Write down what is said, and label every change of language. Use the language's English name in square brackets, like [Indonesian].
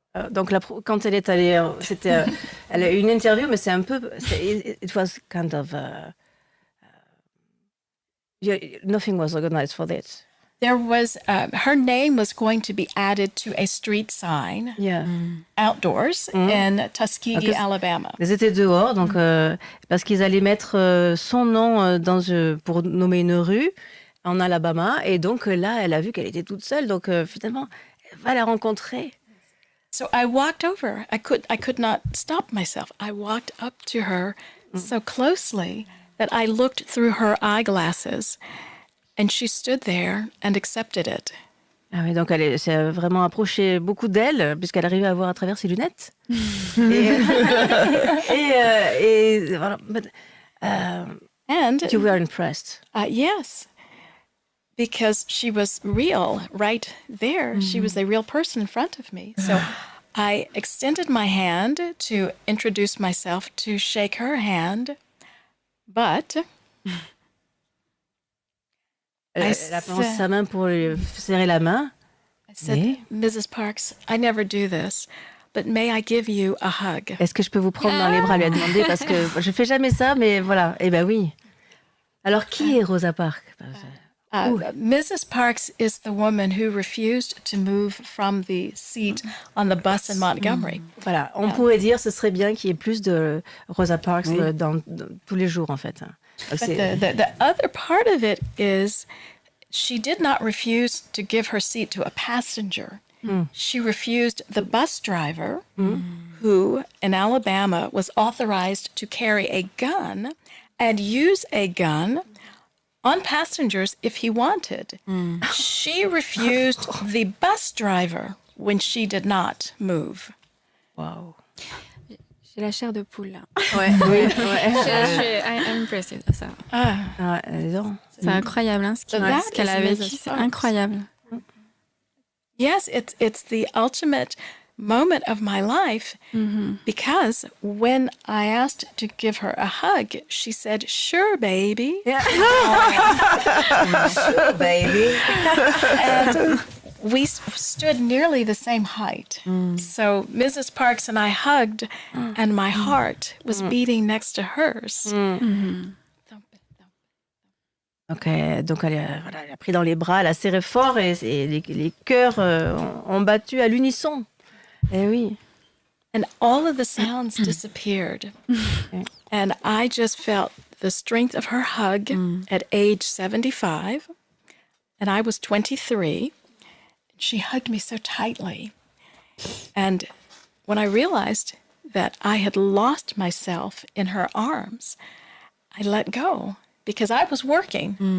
[French] Donc quand elle est allée, elle a eu une interview, mais c'est un peu, [English] it was kind of, nothing was organized for that. There was, her name was going to be added to a street sign outdoors in Tuskegee, Alabama. [French] Ils étaient dehors, donc parce qu'ils allaient mettre son nom pour nommer une rue en Alabama, et donc là, elle a vu qu'elle était toute seule, donc finalement, elle va la rencontrer. [English] So I walked over. I could not stop myself. I walked up to her so closely that I looked through her eyeglasses, and she stood there and accepted it. [French] Ah oui, donc elle s'est vraiment approchée beaucoup d'elle, puisqu'elle arrivait à voir à travers ses lunettes. et voilà. [English] But, and you were impressed. Yes. Because she was real right there. She was a real person in front of me. So I extended my hand to introduce myself, to shake her hand. But [French] elle a pris sa main pour lui serrer la main. [English] I said, Mrs. Parks, I never do this, but may I give you a hug? [French] Est-ce que je peux vous prendre dans les bras, lui a demandé, parce que je fais jamais ça, mais voilà. Eh ben oui. Alors, qui est Rosa Parks? [English] Mrs. Parks is the woman who refused to move from the seat on the bus in Montgomery. [French] Voilà, on pourrait dire ce serait bien qu'il y ait plus de Rosa Parks dans tous les jours en fait. [English] But the other part of it is she did not refuse to give her seat to a passenger. She refused the bus driver who in Alabama was authorized to carry a gun and use a gun on passengers if he wanted. She refused the bus driver when she did not move. Wow. [French] J'ai la chair de poule là. [English] I'm impressed [French] de ça. C'est incroyable hein, ce qu'elle avait dit, c'est incroyable. [English] Yes, it's the ultimate moment of my life because when I asked to give her a hug, she said, "Sure, baby." Yeah. Sure, baby. And we stood nearly the same height. So Mrs. Parks and I hugged, and my heart was beating next to hers. [French] Okay, donc elle a pris dans les bras, elle a serré fort et les cœurs ont battu à l'unisson. Eh oui. [English] And all of the sounds disappeared. And I just felt the strength of her hug at age 75. And I was 23. She hugged me so tightly. And when I realized that I had lost myself in her arms, I let go because I was working.